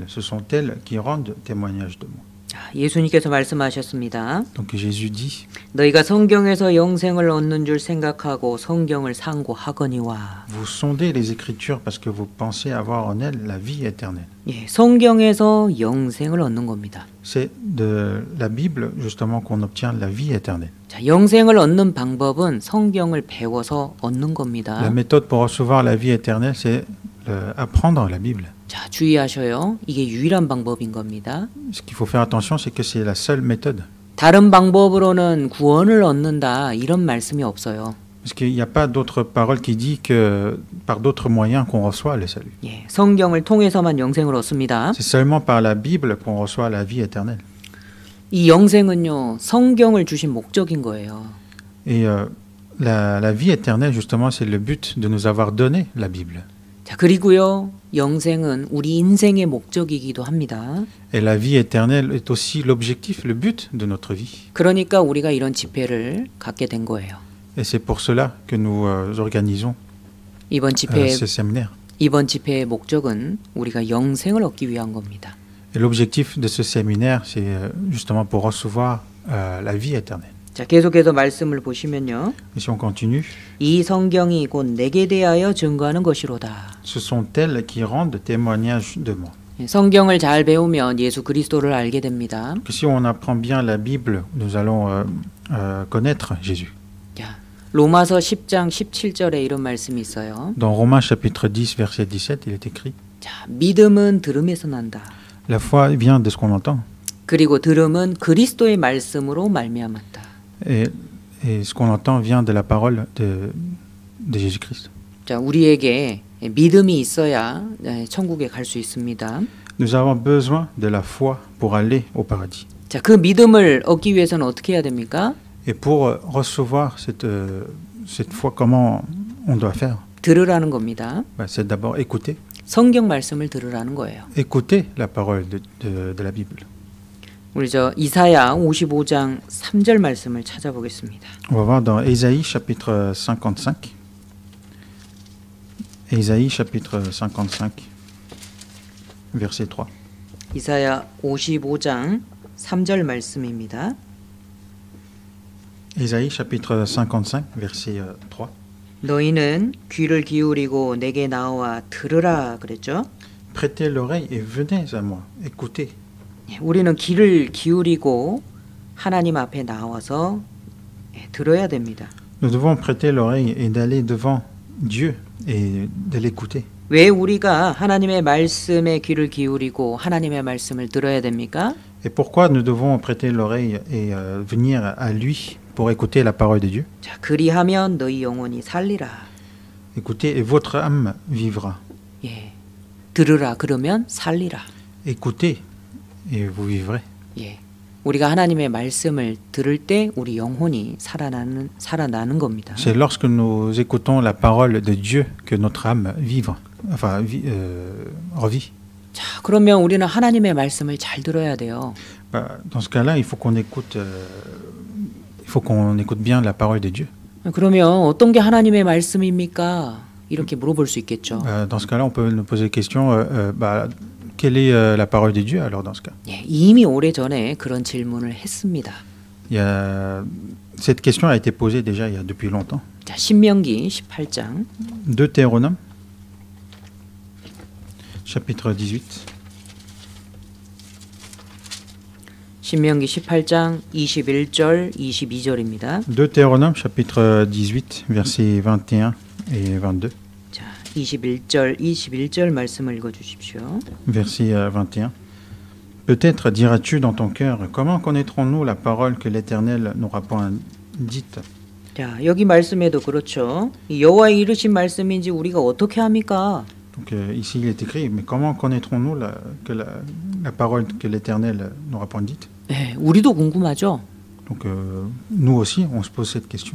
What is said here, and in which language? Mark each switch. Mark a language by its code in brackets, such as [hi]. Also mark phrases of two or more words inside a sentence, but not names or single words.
[fr] Ce sont elles qui rendent témoignage de moi. [ko] 자, 예수님께서 말씀하셨습니다. [fr] Donc Jésus dit, [ko] 너희가 성경에서 영생을 얻는 줄 생각하고 성경을 상고하거니와. [fr] vous sondez les Écritures parce que vous pensez avoir en elles la vie éternelle. [ko] 예, 성경에서 영생을 얻는 겁니다. [fr] C'est de la Bible justement qu'on obtient la vie éternelle. [ko] 자, 영생을 얻는 방법은 성경을 배워서 얻는 겁니다. [fr] La méthode pour recevoir la vie éternelle, c'est apprendre la Bible. [ko] 자, 주의하셔요. 이게 유일한 방법인 겁니다. [fr] Ce qu'il faut faire attention, c'est que c'est la seule méthode. [ko] 다른 방법으로는 구원을 얻는다 이런 말씀이 없어요. [fr] Parce qu'il n'y a pas d'autre parole qui dit que par d'autres moyens qu'on reçoit le salut. [ko] 예, 성경을 통해서만 영생을 얻습니다. [fr] C'est seulement par la Bible qu'on reçoit la vie éternelle. [ko] 이 영생은요, 성경을 주신 목적인 거예요. [fr] Et la vie éternelle, justement, c'est le but de nous avoir donné la Bible. [ko] 자, 그리고요, 영생은 우리 인생의 목적이기도 합니다. [fr] Et la vie éternelle est aussi l'objectif, le but de notre vie. [ko] 그러니까 우리가 이런 집회를 갖게 된 거예요. [fr] Et c'est pour cela que nous organisons [ko] 이번 집회 [fr] ce séminaire. [ko] 이번 집회의 목적은 우리가 영생을 얻기 위한 겁니다. [fr] Et l'objectif de ce séminaire, c'est justement pour recevoir la vie éternelle. [ko] 자, 계속해서 말씀을 보시면요. [fr] Et si on continue, [ko] 이 성경이 곧 내게 대하여 증거하는 것이로다. [fr] ce sont elles qui rendent témoignage de moi. [ko] 성경을 잘 배우면 예수 그리스도를 알게 됩니다. [fr] Que si on apprend bien la Bible, nous allons connaître Jésus. [ko] 자, 로마서 10장 17절에 이런 말씀이 있어요. [fr] Dans Romains chapitre 10, verset 17, il est écrit, [ko] 자, 믿음은 들음에서 난다. [fr] la foi vient de ce qu'on entend. [ko] 그리고 들음은 그리스도의 말씀으로 말미암았다. [fr] Et ce qu'on entend vient de la parole de Jésus-Christ. [ko] 자, 우리에게 믿음이 있어야 천국에 갈 수 있습니다. [fr] Nous avons besoin de la foi pour aller au paradis. [ko] 자, 그 믿음을 얻기 위해서는 어떻게 해야 됩니까? [fr] Et pour recevoir cette foi, comment on doit faire? [ko] 들으라는 겁니다. [fr] C'est d'abord écouter. [ko] 성경 말씀을 들으라는 거예요. [fr] Écouter la parole de la Bible. [ko] 우리 저 이사야 55장 3절 말씀을 찾아보겠습니다. [fr] On va voir dans Ésaïe chapitre 55. Ésaïe chapitre 55, verset 3. [ko] 이사야 55장 3절 말씀입니다. [fr] Ésaïe chapitre 55, verset 3. [ko] 너희는 귀를 기울이고 내게 나와 들으라 그랬죠. [fr] Prêtez l'oreille et venez à moi, écoutez. [ko] 예, 우리는 귀를 기울이고 하나님 앞에 나와서 들어야 됩니다. [fr] Nous devons prêter l'oreille et d'aller devant Dieu et de l'écouter. [ko] 왜 우리가 하나님의 말씀에 귀를 기울이고 하나님의 말씀을 들어야 됩니까? [fr] Et pourquoi nous devons prêter l'oreille et venir à lui pour écouter la parole de Dieu? [ko] 자, 그리하면 너희 영혼이 살리라. [fr] Écoutez et votre âme vivra. [ko] 예, 들으라 그러면 살리라. [fr] Écoutez et vous vivrez. [ko] 예, 우리가 하나님의 말씀을 들을 때 우리 영혼이 살아나는 겁니다. [fr] C'est lorsque nous écoutons la parole de Dieu que notre âme revit. [ko] 자, 그러면 우리는 하나님의 말씀을 잘 들어야 돼요. [fr] Dans ce cas-là, il faut qu'on écoute bien la parole de Dieu. [ko] 그러면 어떤 게 하나님의 말씀입니까? 이렇게 물어볼 수 있겠죠. [fr] Dans ce cas-là, on peut nous poser la question, quelle est la parole de Dieu alors dans ce cas? [ko] 예, 이미 오래전에 그런 질문을 했습니다. [fr] Cette question a été posée déjà il y a depuis longtemps. [ko] 자, 신명기 18장 [fr] Deutéronome, chapitre 18. [ko] 신명기 18장 21절 22절입니다. [fr] Deutéronome, chapitre 18, versets 21 et 22. [ko] 자, 21절 말씀을 읽어 주십시오. [fr] Verset 21. Peut-être diras-tu dans ton cœur, comment connaîtrons-nous la parole que l'Éternel n'aura point dite? [ko] 자, 여기 말씀에도 그렇죠. 이 여호와의 이르신 말씀인지 우리가 어떻게 합니까? [fr] Donc ici il est écrit, mais comment connaîtrons-nous la parole que l'Éternel n'aura point dite? [ko] 네, 우리도 궁금하죠. [fr] Donc nous aussi, on se pose cette question.